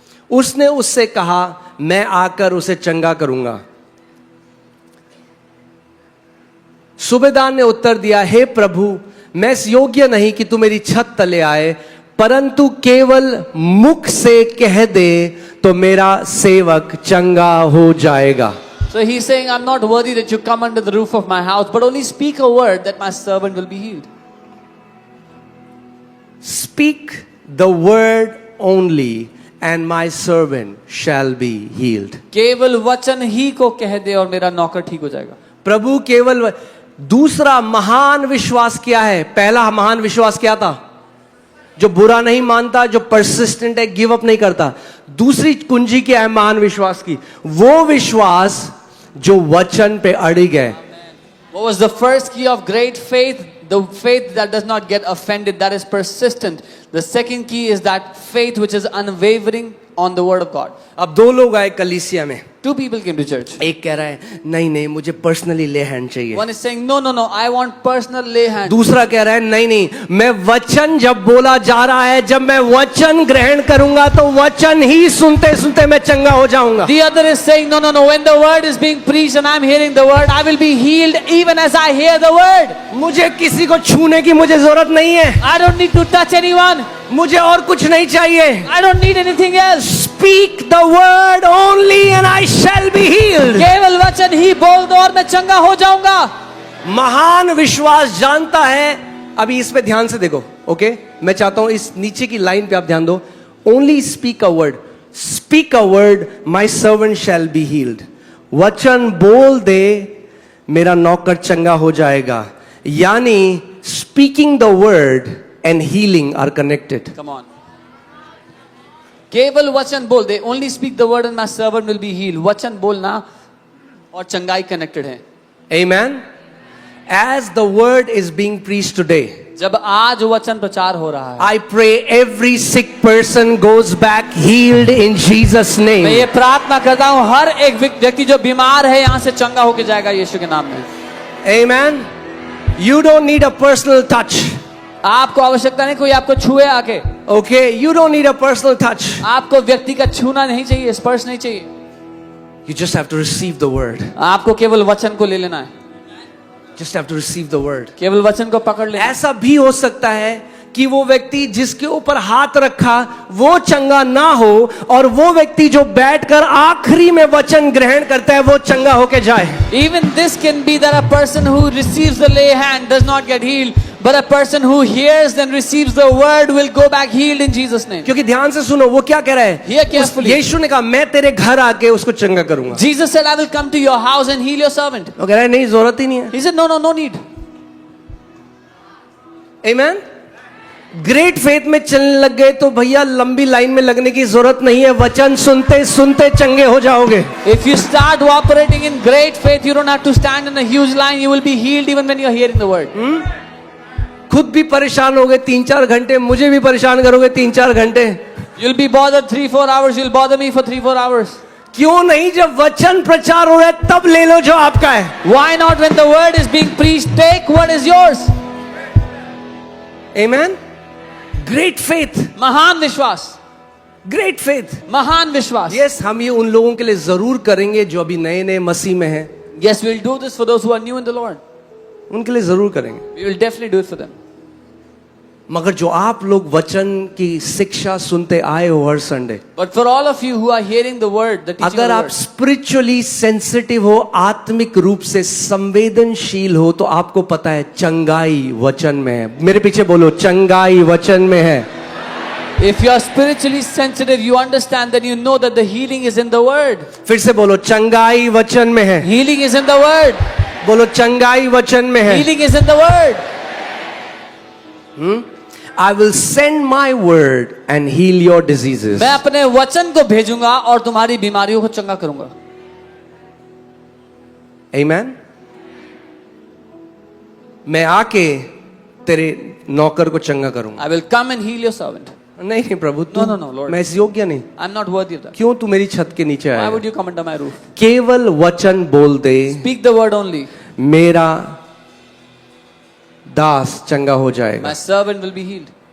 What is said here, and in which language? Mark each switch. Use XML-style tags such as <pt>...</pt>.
<hi>उसने उससे कहा, मैं आकर उसे चंगा करूंगा. सूबेदार ने उत्तर दिया, हे प्रभु, मैं इस योग्य नहीं कि तू मेरी छत तले आए, परंतु केवल मुख से कह दे तो मेरा सेवक चंगा हो जाएगा.</hi> <en>So he's saying, I'm not worthy that you come under the roof of my house, but only speak a word that my servant will be healed. Speak the word only and my servant shall be healed.</en> <hi>केवल वचन ही को कह दे और मेरा नौकर ठीक हो जाएगा. प्रभु केवल. दूसरा महान विश्वास क्या है? पहला महान विश्वास क्या था? जो बुरा नहीं मानता, जो परसिस्टेंट है,</hi> <en>give up</en> <hi>नहीं करता. दूसरी कुंजी क्या है महान विश्वास की? वो विश्वास जो वचन पे अड़िग है.</hi> <en>What was the first key of great faith? The faith that does not get offended, that is persistent. The second key is that faith which is unwavering on the word of God.</en> <hi>अब दो लोग आए कलीसिया में.</hi> <en>Two people came to church.</en> <hi>एक कह रहा है, नहीं नहीं, मुझे</hi> <en>personally ले hand</en> <hi>चाहिए.</hi> <en>One is saying, no, I want personal lay hand.</en> <hi>दूसरा कह रहा है, नहीं नहीं, मैं वचन जब बोला जा रहा है, जब मैं वचन ग्रहण करूंगा तो वचन ही सुनते सुनते मैं चंगा हो जाऊंगा.</hi> <en>The other is saying, no, when the word is being preached and I'm hearing the word, I will be healed even as I hear the word.</en> <hi>मुझे किसी को छूने की मुझे जरूरत नहीं है.</hi> <en>I don't need to touch anyone.</en> <hi>मुझे और कुछ नहीं चाहिए.</hi> <en>I don't need anything else. Speak the word only and I shall be healed.</en> <hi>केवल वचन ही बोल दो और मैं चंगा हो जाऊंगा. महान विश्वास जानता है. अभी इस पे ध्यान से देखो. ओके, मैं चाहता हूं इस नीचे की लाइन पे आप ध्यान दो.</hi> <en>Only speak a word. Speak a word, my servant shall be healed.</en> <hi>वचन बोल दे, मेरा नौकर चंगा हो जाएगा.</hi> <en>यानी speaking the word and healing are connected. Come on.</en> <hi>केवल वचन बोल दे.</hi> <en>Only speak the word and my servant will be healed.</en> <hi>वचन बोलना और चंगाई कनेक्टेड है.</hi> <en>Amen. As the word is being preached today,</en> <hi>जब आज वचन प्रचार हो रहा है,</hi> <en>I pray every sick person goes back healed in Jesus'</en> <hi>मैं</hi> <en>name.</en> <hi>ये प्रार्थना करता हूँ हर एक व्यक्ति जो बीमार है यहाँ से चंगा होके जाएगा यीशु के नाम में.</hi> <en>Amen. You don't need a personal touch.</en> <hi>आपको आवश्यकता नहीं कोई आपको छुए आके.</hi> <en>Okay, you don't need a personal touch.</en> <hi>आपको व्यक्ति का छूना नहीं चाहिए, स्पर्श नहीं चाहिए.</hi> <en>You just have to receive the word.</en> <hi>आपको केवल वचन को ले लेना है.</hi> <en>Just have to receive the word.</en> <hi>केवल वचन को पकड़ लेना. ऐसा भी हो सकता है कि वो व्यक्ति जिसके ऊपर हाथ रखा वो चंगा ना हो और वो व्यक्ति जो बैठकर आखिरी में वचन ग्रहण करता है वो चंगा होके जाए.</hi> <en>Even this can be that a person who receives the lay hand does not get healed, but a person who hears and receives the word will go back healed in Jesus' name.</en> <hi>क्योंकि ध्यान से सुनो वो क्या कह रहा है.</hi> <en>Hear carefully.</en> <hi>यीशु ने कहा मैं तेरे घर आके उसको चंगा करूंगा.</hi> <en>Jesus said, I will come to your house and heal your servant.</en> <hi>वो कह रहा है नहीं, जरूरत ही नहीं है.</hi> <en>He said, no need. Amen.</en> <hi>Great faith में चलने लग गए तो भैया लंबी लाइन में लगने की जरूरत नहीं है. वचन सुनते सुनते चंगे हो जाओगे.</hi> <en>If you start operating in great faith, you don't have to stand in a huge line. You will be healed even when you are hearing the word.</en> <hi>खुद भी परेशान हो गए 3-4 घंटे, मुझे भी परेशान करोगे 3-4 घंटे.</hi> <en>You'll be bothered 3-4 hours. You'll bother me for 3-4 hours.</en> <hi>क्यों नहीं, जब वचन प्रचार हो रहा है तब ले लो जो आपका है.</hi> <en>Why not when the word is being preached? Take what is yours. Amen. Great faith.</en> <hi>महान विश्वास,</hi> <en>Great faith.</en> <hi>महान विश्वास. Yes, हम ये उन लोगों के लिए जरूर करेंगे जो अभी नए नए मसीह में हैं.</hi> <en>Yes, we'll do this for those who are new in the Lord.</en> <hi>उनके लिए जरूर करेंगे.</hi> <en>We will definitely do it for them.</en> <hi>मगर जो आप लोग वचन की शिक्षा सुनते आए हो हर Sunday,</hi> <en>But for all of you who are hearing the word, the teaching of</en> <hi>अगर</hi> <en>the</en> <hi>आप</hi> <en>word, spiritually sensitive</en> <hi>हो, आत्मिक रूप से संवेदनशील हो, तो आपको पता है चंगाई वचन में है. मेरे पीछे बोलो, चंगाई वचन में है.</hi> <en>if you are spiritually sensitive, you understand that you know that the healing is in the word.</en> <hi>फिर से बोलो, चंगाई वचन में है.</hi> <en>Healing is in the word.</en> <hi>बोलो, चंगाई वचन में है.</hi> <en>Healing is in the word. I will send my word and heal your diseases.</en> <hi>मैं अपने वचन को भेजूंगा और तुम्हारी बीमारियों को चंगा करूंगा.</hi> <en>Amen.</en> <hi>मैं आके तेरे नौकर को चंगा करूंगा.</hi> <en>I will come and heal your servant.</en> <hi>नहीं नहीं प्रभु, तू,</hi> <en>No, Lord.</en> <hi>मैं इस योग्य नहीं.</hi> <en>I'm not worthy of that.</en> <hi>क्यों तू मेरी छत के नीचे</hi> <en>Why</en> <hi>आया?</hi> <en>would you come under my roof?</en> <hi>केवल वचन बोल दे,</hi> <en>Speak the word only.</en> <hi>मेरा दास चंगा हो जाएगा.</hi> <en>My servant will be healed.</en>